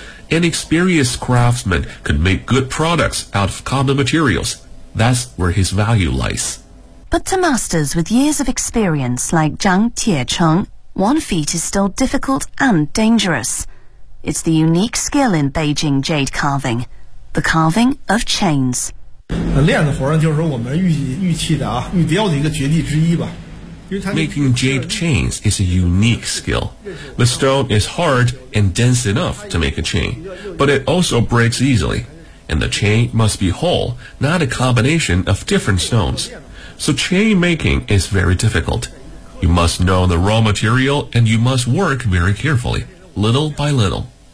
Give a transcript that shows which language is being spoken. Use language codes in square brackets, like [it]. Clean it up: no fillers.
[en] An experienced craftsman could make good products out of common materials. That's where his value lies. But to masters with years of experience like Zhang Tiecheng, one feat is still difficult and dangerous. It's the unique skill in Beijing jade carving, the carving of chains. [zh] 链子活呢，就是我们玉器的啊，玉雕的一个绝技之一吧。 [en] Making jade chains is a unique skill. The stone is hard and dense enough to make a chain, but it also breaks easily. And the chain must be whole, not a combination of different stones. So chain making is very difficult. You must know the raw material and you must work very carefully, little by little.